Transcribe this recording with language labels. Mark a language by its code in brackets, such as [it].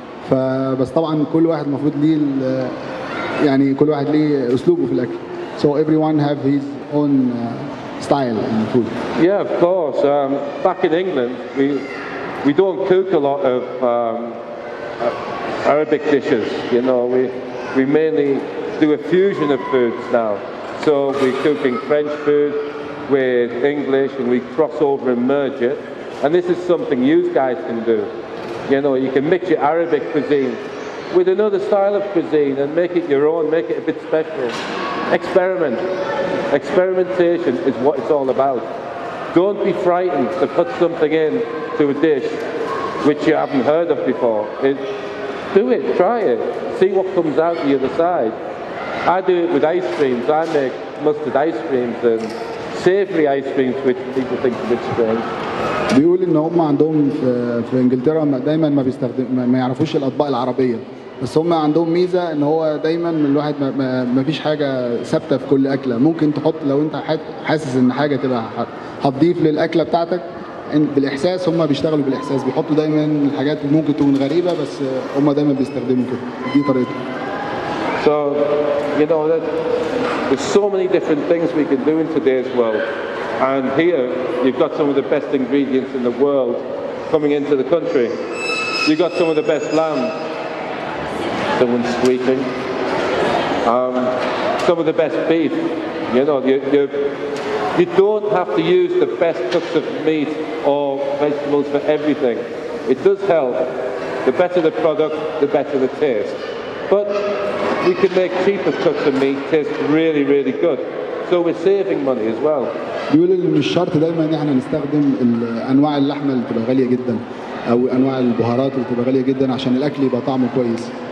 [ar] فبس طبعا كل واحد المفروض ليه يعني كل واحد ليه اسلوبه في الاكل. [en] So everyone have his own style in food. Yeah, of course. Back in England, we don't cook a lot of Arabic dishes. You know, we mainly do a fusion of foods now. So we're cooking French food with English, and we cross over and merge it. And this is something you guys can do. You know, you can mix your Arabic cuisine with another style of cuisine and make it your own, make it a bit special. Experiment. Experimentation is what it's all about. Don't be frightened to put something in to a dish which you haven't heard of before. Do it, try it, see what comes out the other side. I do it with ice creams. I make mustard ice creams and savory ice creams, which people think is a bit strange. [ar] بيقول ان هم عندهم في انجلترا دايما ما يعرفوش الاطباق العربيه، بس هم عندهم ميزه ان هو دايما الواحد ما فيش حاجه ثابته في كل اكله. ممكن تحط لو انت حاسس ان حاجه تبقى هتضيف للاكله بتاعتك بالاحساس. هم بيشتغلوا بالاحساس، بيحطوا دايما الحاجات اللي ممكن تكون غريبه بس هم دايما بيستخدموا كده، دي طريقتهم. [en] So, you know, there's so many different things we can do in today's world. And here, you've got some of the best ingredients in the world coming into the country. You've got some of the best lamb. Someone's squeaking. Some of the best beef. You know, you don't have to use the best cuts of meat or vegetables for everything. It does help. The better the product, the better the taste. But we can make cheaper cuts of meat taste really, really good. So we're saving money as well. [ar] بيقول ان مش شرط دايما ان احنا نستخدم انواع اللحمه اللي بتبقى غاليه جدا او انواع البهارات اللي بتبقى غاليه جدا عشان الاكل يبقى طعمه كويس.